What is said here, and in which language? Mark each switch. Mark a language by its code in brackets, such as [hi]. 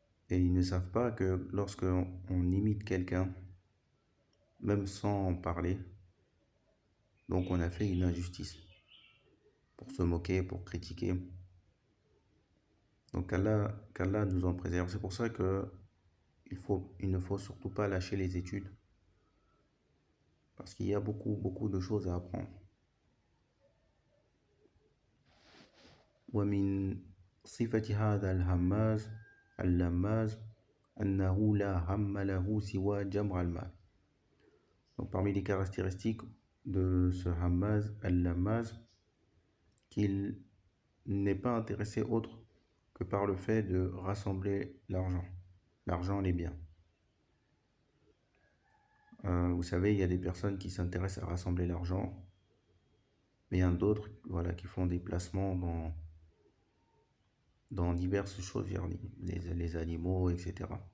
[fr] Et ils ne savent pas que lorsque on imite quelqu'un, même sans en parler, donc on a fait une injustice, pour se moquer, pour critiquer. Donc qu'Allah nous en préserve. C'est pour ça que il ne faut surtout pas lâcher les études, parce qu'il y a beaucoup de choses à apprendre. [ar] ومن صفة هذا الهماز اللماز أنه لا هم له سوى جمع المال. [fr] Donc parmi les caractéristiques de ce hammaz al-lammaz, qu'il n'est pas intéressé autre que par le fait de rassembler l'argent, les biens. Vous savez, il y a des personnes qui s'intéressent à rassembler l'argent, mais il y en a d'autres, voilà, qui font des placements dans diverses choses, les animaux, etc.